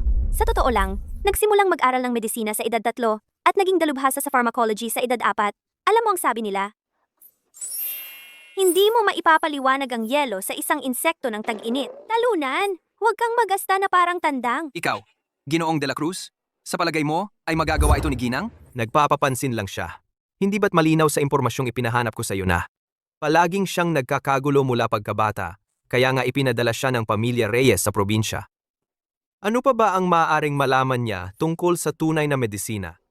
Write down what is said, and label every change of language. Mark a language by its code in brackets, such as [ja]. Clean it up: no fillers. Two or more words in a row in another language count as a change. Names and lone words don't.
[tl] Sa totoo lang, nagsimulang mag-aral ng medisina sa edad 3 at naging dalubhasa sa pharmacology sa edad 4. Alam mo ang sabi nila? Hindi mo maipapaliwanag ang yelo sa isang insekto ng tag-init. Talunan, huwag kang magasta na parang tandang. Ikaw, Ginoong de la Cruz, sa palagay mo ay magagawa ito ni Ginang? Nagpapapansin lang siya. Hindi ba't malinaw sa impormasyong ipinahanap ko sa iyo na? Palaging siyang nagkakagulo mula pagkabata, kaya nga ipinadala siya ng pamilya Reyes sa probinsya. Ano pa ba ang maaaring malaman niya tungkol sa tunay na medisina?